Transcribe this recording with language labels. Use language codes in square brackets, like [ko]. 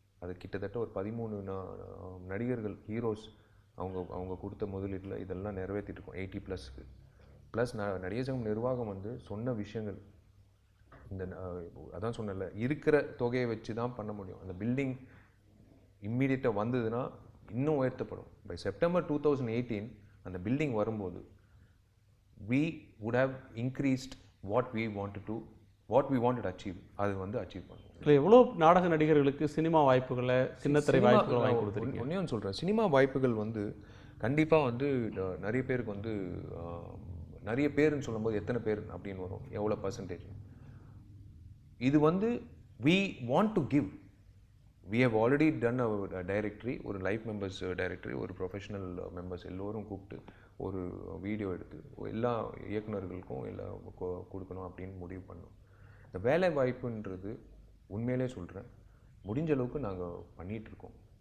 [ta] அது கிட்டத்தட்ட ஒரு 13 நடிகர்கள் ஹீரோஸ் அவங்க கொடுத்த முதலீட்டில் இதெல்லாம் நிறைவேற்றிட்டு இருக்கோம் 80+க்கு. ப்ளஸ் நடிகர் சங்கம் நிர்வாகம் வந்து சொன்ன விஷயங்கள், இந்த அதான் சொன்னல, இருக்கிற தொகையை வச்சு தான் பண்ண முடியும். அந்த பில்டிங் இம்மீடியட்டாக வந்ததுன்னா இன்னும் உயர்த்தப்படும். [en] By September 2018 அந்த building வரும்போது we would have increased what we wanted to achieve. [ta] அது வந்து அச்சீவ் பண்ணுவோம். இல்லை, எவ்வளோ நாடக நடிகர்களுக்கு சினிமா வாய்ப்புகளை, சின்னத்திரை வாய்ப்புகளை வாங்கி கொடுத்துருக்கீங்க. ஒன்றையும் சொல்கிறேன், சினிமா வாய்ப்புகள் வந்து கண்டிப்பாக வந்து நிறைய பேருக்கு வந்து, நிறைய பேருன்னு சொல்லும்போது எத்தனை பேர் அப்படின்னு வரும், எவ்வளோ பர்சன்டேஜ். [en] இது வந்து we want to give. [ta] We have already done a directory, ஒரு லைஃப் மெம்பர்ஸ் டைரக்டரி, ஒரு ப்ரொஃபஷனல் மெம்பர்ஸ் எல்லோரும் கூப்பிட்டு ஒரு வீடியோ எடுத்து எல்லா இயக்குநர்களுக்கும் எல்லாம் கொடுக்கணும் அப்படின்னு முடிவு பண்ணோம். இந்த வேலை வாய்ப்புன்றது உண்மையிலே சொல்கிறேன், முடிஞ்ச அளவுக்கு நாங்கள் பண்ணிகிட்ருக்கோம்.